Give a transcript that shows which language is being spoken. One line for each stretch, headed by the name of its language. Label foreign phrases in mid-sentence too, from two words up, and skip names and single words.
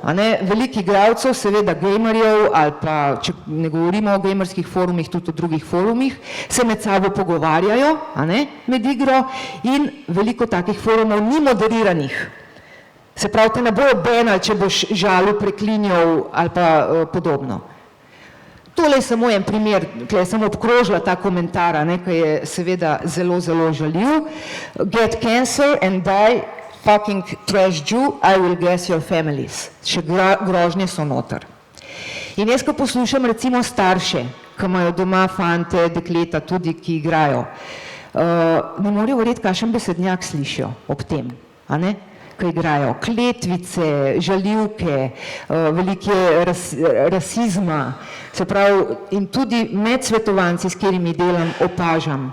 Slovenian: Veliko igralcev, seveda gamerjev, ali pa, če ne govorimo o gamerskih forumih, tudi o drugih forumih, se med sabo pogovarjajo med igro in veliko takih forumov ni moderiranih. Se pravi, te ne bojo benali, če boš žalil, preklinjal ali pa podobno. Tole je samo en primer, tukaj je samo obkrožila ta komentar, ki je seveda zelo, zelo žaljiv.
English: Get cancer and die fucking trash Jew, I will guess your families.
Slovenian: Še grožnje so noter. In jaz, ko poslušam recimo starše, ki imajo doma fante, dekleta tudi, ki igrajo, ne morejo verjeti, kakšen besednjak slišijo ob tem, ki igrajo. Kletvice, žaljivke, veliko rasizma, se pravi, in tudi med svetovanci, s katerimi delam, opažam.